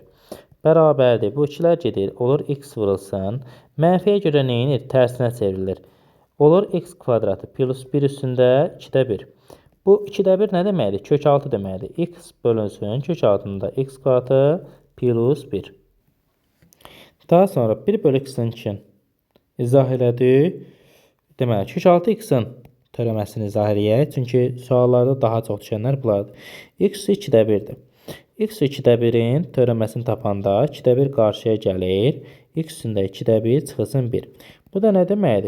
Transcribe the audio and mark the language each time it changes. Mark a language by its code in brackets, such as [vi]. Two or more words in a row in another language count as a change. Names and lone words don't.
[az] Bərabərdir. Bu 2-lər gedir. Olur x vurulsun. Mənfiyə görə nə edir? Tərsinə çevrilir. Olur x kvadratı plus 1 üstündə 2-də 1. Bu 2-də 1 nə deməkdir? Kök 6 deməkdir. X bölünsün. Kök altında x kvadratı plus 1. Daha sonra 1 bölü x-in 2-in izah elədik. Deməli, kök 6 x-in törəməsini izah eləyək. Çünki suallarda daha çox düşənlər bunlardır. X 2-də 1-dir. X 2-də 1-in törəməsini tapanda 2-də 1 qarşıya gəlir. X üstündə 2-də 1 çıxılsın 1. Bu da nə deməkdir?